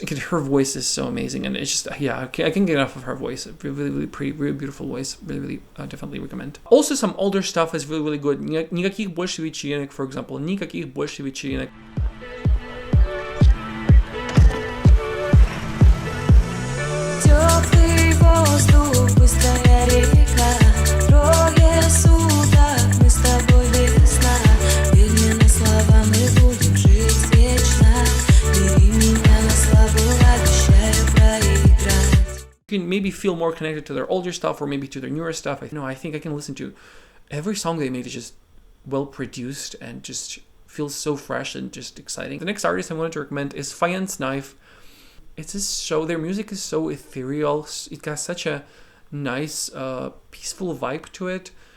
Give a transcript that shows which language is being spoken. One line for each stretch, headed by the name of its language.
English: Her voice is so amazing, and it's just, yeah, I can't get enough of her voice. Really pretty, really beautiful voice. Really definitely recommend. Also, some older stuff is really good.
Russian: Никаких больше вечеринок,
English: for example.
Russian: Никаких больше вечеринок. Теплый воздух, быстрая река, трое суток мы с тобой весна. Верь мне на слова, мы будем жить вечно. Бери меня на славу, обещаю проиграть.
English: You can maybe feel more connected to their older stuff or maybe to their newer stuff. I think I can listen to every song they made is just well produced and just feels so fresh and just exciting. The next artist I wanted to recommend is Faience Knife. It's just so, their music is so ethereal. It got such a nice, peaceful vibe to it.